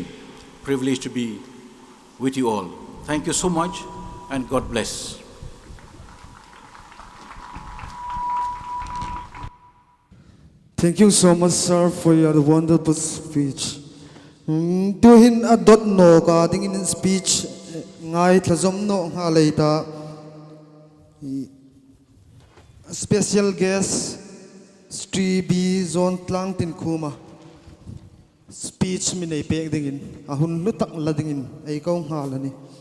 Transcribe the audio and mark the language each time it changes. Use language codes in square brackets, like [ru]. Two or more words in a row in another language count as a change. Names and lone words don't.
[en] Privileged to be with you all. Thank you so much, and God bless. Thank you so much, sir, for your wonderful speech. [tcz] To hin a dot no ka ding in speech ngai thazom no nga leita [en] special guest [tcz] Sri B Zone Tlang Tin Kuma speech mi nei pek ding in a hun lu tak la ding in ai ko nga la ni